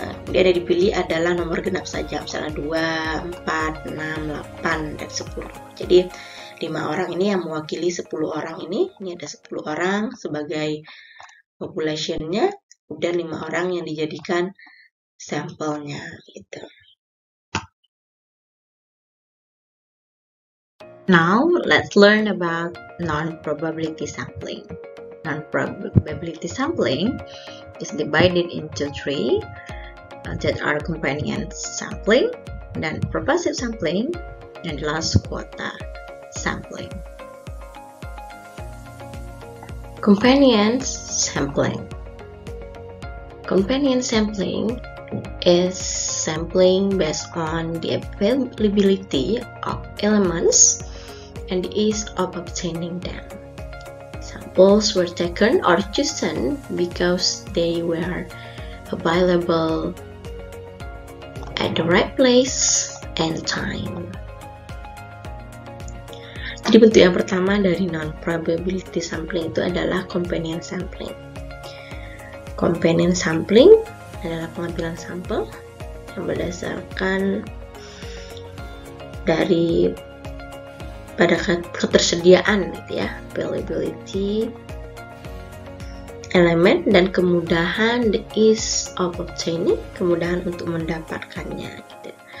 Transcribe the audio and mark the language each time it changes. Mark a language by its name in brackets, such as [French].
[Indonesian] Dia ada dipilih adalah nomor genap saja, misalnya 2, 4, 6, 8, dan 10. Jadi 5 orang ini yang mewakili 10 orang ini ada 10 orang sebagai populationnya, dan 5 orang yang dijadikan sampelnya gitu. [English] Now let's learn about non-probability sampling. Non-probability sampling is divided into 3 that are companion sampling, [Indonesian] dan [English] purposive sampling, and last quota sampling. Companion sampling. Companion sampling is sampling based on the availability of elements and the ease of obtaining them. Samples were taken or chosen because they were available at the right place and time. [Indonesian] Jadi bentuk yang pertama dari non-probability sampling itu adalah companion sampling. Companion sampling adalah pengambilan sampel yang berdasarkan dari pada ketersediaan gitu ya, availability elemen dan kemudahan, [English] the ease of obtaining, [Indonesian] kemudahan untuk mendapatkannya gitu.